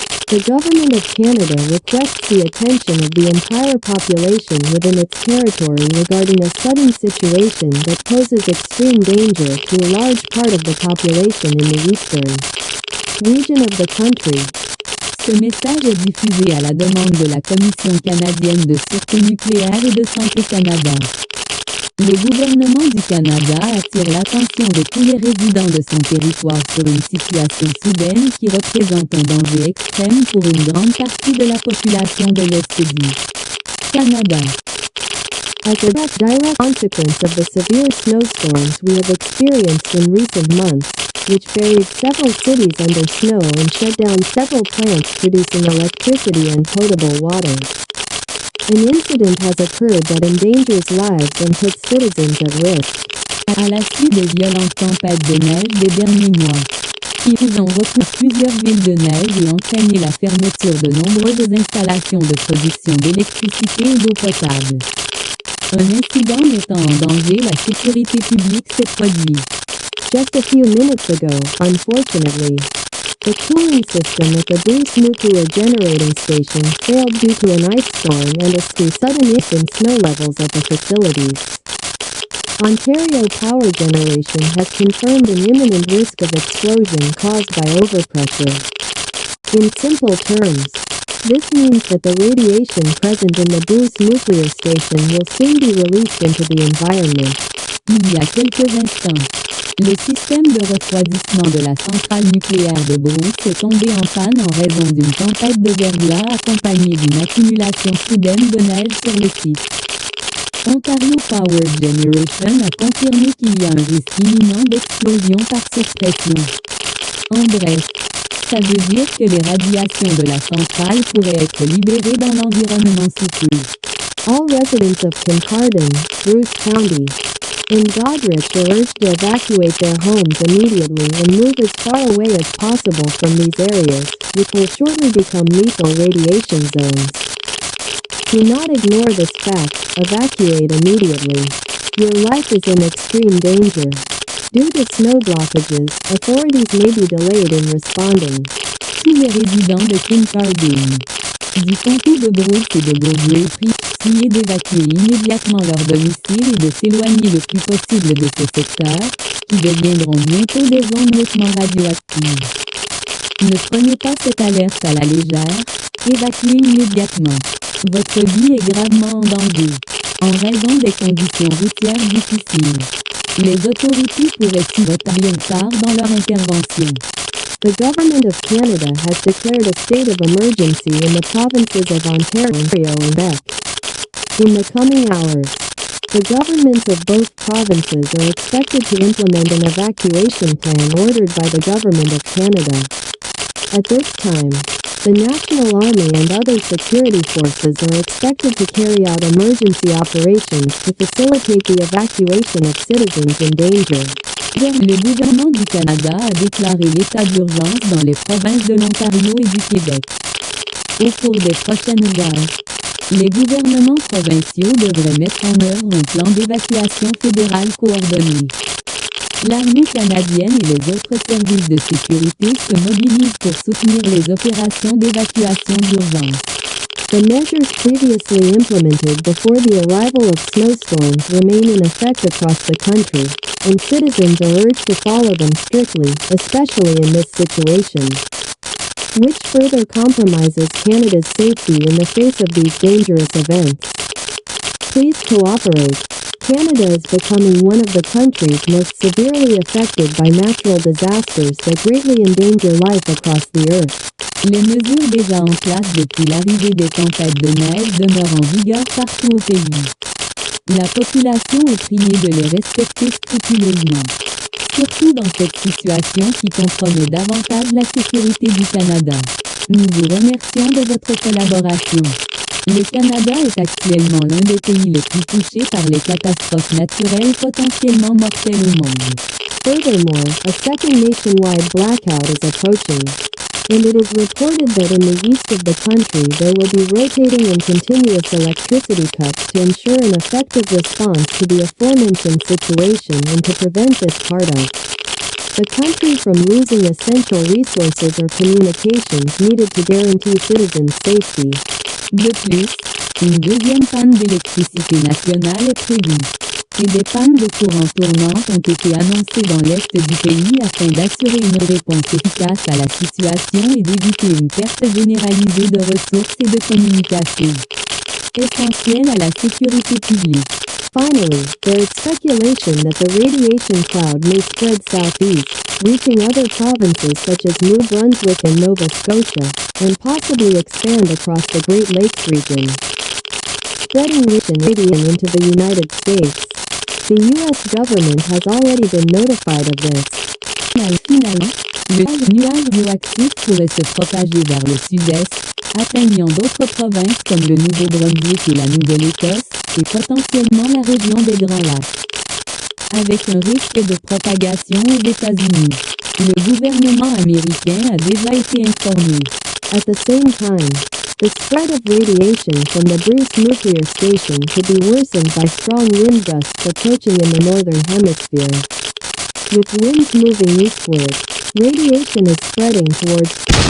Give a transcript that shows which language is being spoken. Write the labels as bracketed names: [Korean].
[English] The Government of Canada requests the attention of the entire population within its territory regarding a sudden situation that poses extreme danger to a large part of the population in the eastern region of the country. [French] Ce message est diffusé à la demande de la Commission canadienne de sûreté nucléaire et de santé Canada. Le gouvernement du Canada attire l'attention de tous les résidents de son territoire sur une situation soudaine qui représente un danger extrême pour une grande partie de la population de l'Est du Canada. [English] As a direct consequence of the severe snowstorms we have experienced in recent months, which buried several cities under snow and shut down several plants producing electricity and potable water, an incident has occurred that endangers lives and puts citizens at risk. [French] À la suite des violentes tempêtes de neige des derniers mois, Ils ont recouvert plusieurs villes de neige et entraîné la fermeture de nombreuses installations de production d'électricité et d'eau potable. Un incident mettant en danger la sécurité publique s'est produit. [English] Just a few minutes ago, unfortunately, the cooling system at the Bruce nuclear generating station failed due to an ice storm and a sudden increase in snow levels at the facilities. Ontario Power Generation has confirmed an imminent risk of explosion caused by overpressure. In simple terms, this means that the radiation present in the Bruce nuclear station will soon be released into the environment. [French] Il y a quelques instants, le système de refroidissement de la centrale nucléaire de Bruce est tombé en panne en raison d'une tempête de verglas accompagnée d'une accumulation soudaine de neige sur le site. Ontario Power Generation a confirmé qu'il y a un risque imminent d'explosion par surpression. En bref, ça veut dire que les radiations de la centrale pourraient être libérées dans l'environnement sous peu. [English] All residents of Kincardine, Bruce County, and Goderich are urged to evacuate their homes immediately and move as far away as possible from these areas, which will shortly become lethal radiation zones. Do not ignore this fact, evacuate immediately. Your life is in extreme danger. Due to snow blockages, authorities may be delayed in responding. [French] Tous les résidents de Kincardine, du comté de Bruce et de Goderich priés d'évacuer immédiatement leur domicile et de s'éloigner le plus possible de ce secteur, qui deviendront bientôt des zones hautement radioactives. Ne prenez pas cette alerte à la légère, évacuez immédiatement. Votre vie est gravement en danger, en raison des conditions routières difficiles. Les autorités pourraient s'y retarder tard dans leur intervention. [English] The Government of Canada has declared a state of emergency in the provinces of Ontario and Quebec. In the coming hours, the governments of both provinces are expected to implement an evacuation plan ordered by the Government of Canada. At this time, the National Army and other security forces are expected to carry out emergency operations to facilitate the evacuation of citizens in danger. [French] Le gouvernement du Canada a déclaré l'état d'urgence dans les provinces de l'Ontario et du Québec. Au cours des prochaines heures, les gouvernements provinciaux devraient mettre en œuvre un plan d'évacuation fédéral coordonné. L'armée canadienne et les autres services de sécurité se mobilisent pour soutenir les opérations d'évacuation d'urgence. [English] The measures previously implemented before the arrival of snowstorms remain in effect across the country, and citizens are urged to follow them strictly, especially in this situation, which further compromises Canada's safety in the face of these dangerous events. Please cooperate. Canada is becoming one of the countries most severely affected by natural disasters that greatly endanger life across the earth. [French] Les mesures déjà en place depuis l'arrivée des tempêtes de neige demeurent en vigueur partout au pays. La population est priée de les respecter scrupuleusement. Surtout dans cette situation qui compromet davantage la sécurité du Canada. Nous vous remercions de votre collaboration. Le Canada est actuellement l'un des pays les plus touchés par les catastrophes naturelles potentiellement mortelles au monde. [English] Furthermore, a second nationwide blackout is approaching, and it is reported that in the east of the country there will be rotating and continuous electricity cuts to ensure an effective response to the aforementioned situation and to prevent this part of the country from losing essential resources or communications needed to guarantee citizens' safety. [French] De plus, une deuxième panne d'électricité nationale est prévue, et des pannes de courant tournantes ont été annoncées dans l'est du pays afin d'assurer une réponse efficace à la situation et d'éviter une perte généralisée de ressources et de communication, essentielle à la sécurité publique. [English] Finally, there is speculation that the radiation cloud may spread southeast, reaching other provinces such as New Brunswick and Nova Scotia, and possibly expand across the Great Lakes region, spreading radiation into the United States. The U.S. government has already been notified of this. [French] Finalement, le nuage radioactif pourrait se propager vers le sud-est, atteignant d'autres provinces comme le Nouveau-Brunswick et la Nouvelle-Écosse, et potentiellement la région des Grands Lacs. avec un risque de propagation aux États-Unis. Le gouvernement américain a déjà été informé. [English] At the same time, the spread of radiation from the Bruce nuclear station could be worsened by strong wind gusts approaching in the northern hemisphere. With winds moving eastward, radiation is spreading towards